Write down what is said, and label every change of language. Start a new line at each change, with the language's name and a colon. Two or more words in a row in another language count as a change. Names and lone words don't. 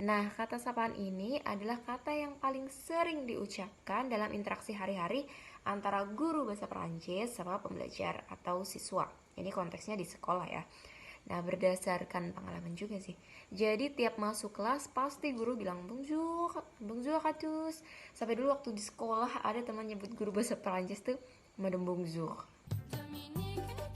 Indonesian: Nah, kata sapaan ini adalah kata yang paling sering diucapkan dalam interaksi hari-hari antara guru bahasa Perancis sama pembelajar atau siswa. Ini konteksnya di sekolah ya. Nah, berdasarkan pengalaman juga sih. Jadi tiap masuk kelas pasti guru bilang
French: bonjour, bonjour à tous.
Indonesian: Sampai dulu waktu di sekolah ada teman nyebut guru bahasa Perancis tuh
French: madame bonjour.